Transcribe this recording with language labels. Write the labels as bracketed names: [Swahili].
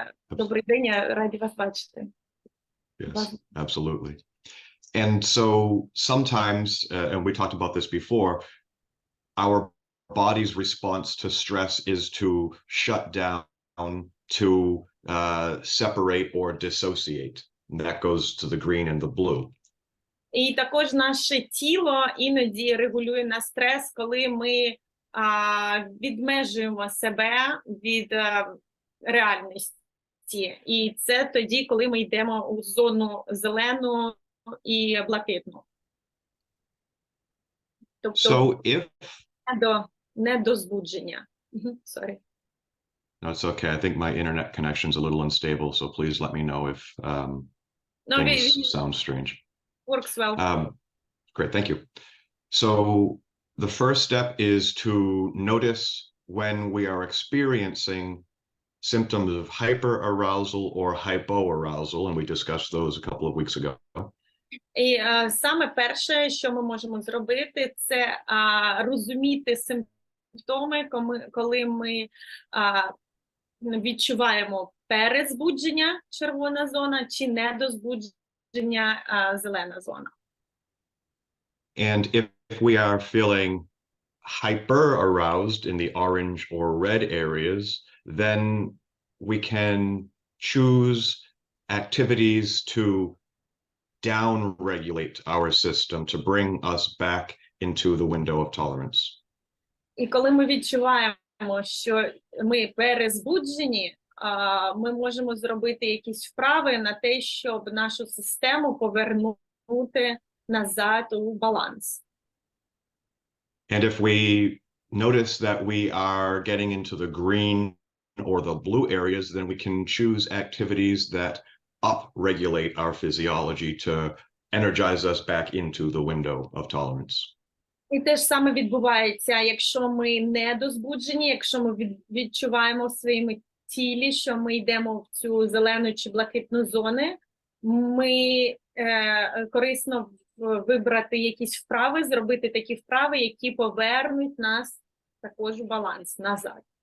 [Ukrainian] Добрий день, раді вас бачити. [English] Yes, absolutely. And so sometimes, and we talked about this before, our body's response to stress is to shut down, to separate or dissociate. And that goes to the green and the blue. [Ukrainian] І також наше тіло іноді регулює на стрес, коли ми відмежуємо себе від реальності. І це тоді, коли ми йдемо у зону зелену і блакитну. Тобто, [English] So if [Ukrainian] не до збудження. [English] Sorry. No, it's okay. I think my internet connection's a little unstable, so please let me know if things sound strange. Works well. Great, thank you. So the first step is to notice when we are experiencing symptoms of hyperarousal or hypoarousal, and we discussed those a couple of weeks ago. [Ukrainian] І саме перше, що ми можемо зробити, це розуміти симптоми, коли ми відчуваємо перезбудження, червона зона, чи недозбудження, зелена зона. [English] And if we are feeling hyper-aroused in the orange or red areas, then we can choose activities to down-regulate our system, to bring us back into the window of tolerance. [Ukrainian] І коли ми відчуваємо, що ми перезбуджені, ми можемо зробити якісь вправи на те, щоб нашу систему повернути назад у баланс. [English] And if we notice that we are getting into the green or the blue areas, then we can choose activities that upregulate our physiology to energize us back into the window of tolerance. [Ukrainian] І те ж саме відбувається, якщо ми недозбуджені, якщо ми відчуваємо в своєму тілі, що ми йдемо в цю зелену чи блакитну зони, ми корисно вибрати якісь вправи, зробити такі вправи, які повернуть нас також у баланс назад.